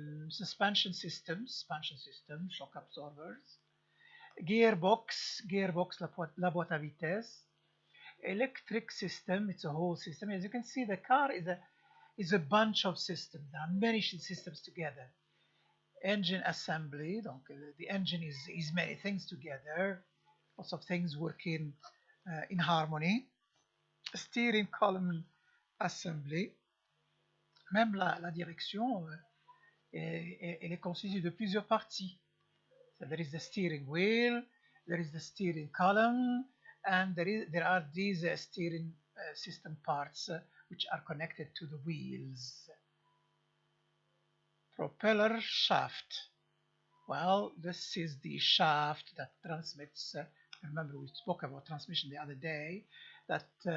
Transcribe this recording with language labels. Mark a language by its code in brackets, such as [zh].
[en] Suspension system, shock absorbers. [fr] Gearbox, la boîte à vitesse. [en] Electric system, it's a whole system. As you can see, the car is a bunch of systems. There are many systems together. Engine assembly, donc the engine is many things together. Lots of things working in harmony. Steering column assembly. [fr] Même la direction, elle est constituée de plusieurs parties. [en] So there is the steering wheel, there is the steering column, and there are these steering system parts which are connected to the wheels. Propeller shaft. Well, this is the shaft that transmits. Remember, we spoke about transmission the other day. That